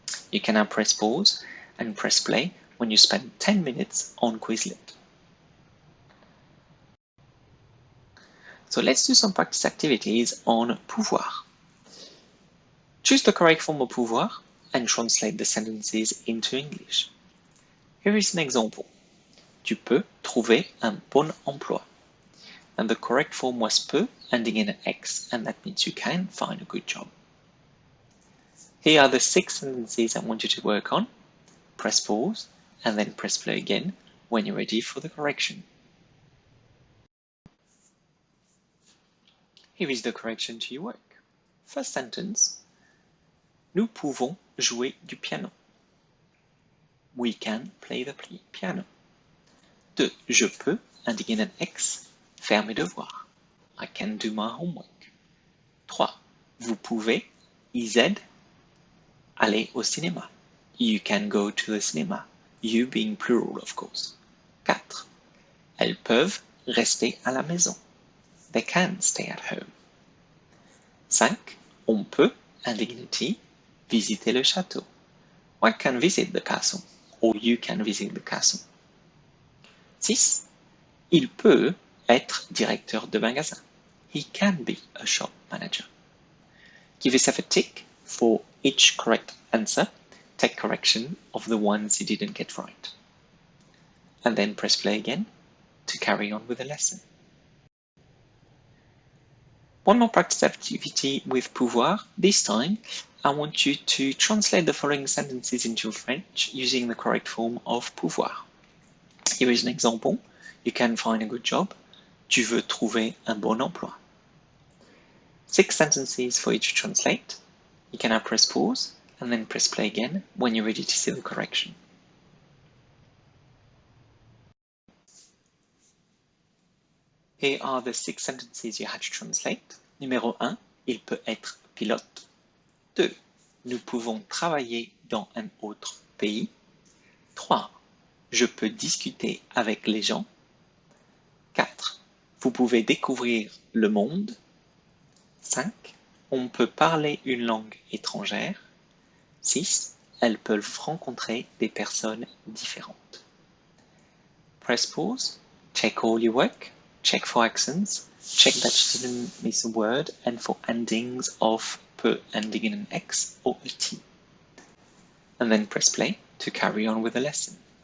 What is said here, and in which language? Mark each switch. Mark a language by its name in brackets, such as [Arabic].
[English] You can now press pause and press play when you spend 10 minutes on Quizlet. So let's do some practice activities on pouvoir. Choose the correct form of pouvoir and translate the sentences into English. Here is an example. [French] Tu peux trouver un bon emploi. [English] And the correct form was peut, ending in an X, and that means you can find a good job. Here are the 6 sentences I want you to work on. Press pause, and then press play again when you're ready for the correction. Here is the correction to your work. First sentence. [French] Nous pouvons jouer du piano. [English] We can play the piano. [French] 2. Je peux, [English] ending in an X, [French] faire mes devoirs. [English] I can do my homework. 3. [French] Vous pouvez, IZ, aller au cinéma. [English] You can go to the cinema. You being plural, of course. 4. [French] Elles peuvent rester à la maison. [English] They can stay at home. 5. [French] On peut, [English] ending in a T, [French] visiter le château. [English] I can visit the castle. Or you can visit the castle. 6. [French] Il peut être directeur de magasin. [English] He can be a shop manager. Give yourself a tick for each correct answer. Take correction of the ones you didn't get right. And then press play again to carry on with the lesson. One more practice activity with pouvoir. This time, I want you to translate the following sentences into French using the correct form of pouvoir. Here is an example. You can find a good job. [French] Tu veux trouver un bon emploi. [English] 6 sentences for each to translate. You can now press pause and then press play again when you're ready to see the correction. Here are the 6 sentences you had to translate. [French] Numéro 1, il peut être pilote. 2, nous pouvons travailler dans un autre pays. 3, je peux discuter avec les gens. 4, vous pouvez découvrir le monde. 5, on peut parler une langue étrangère. 6, elles peuvent rencontrer des personnes différentes. [English] Press pause, check all your work, check for accents, check that you didn't miss a word, and for endings of peut ending in an X or a T. And then press play to carry on with the lesson.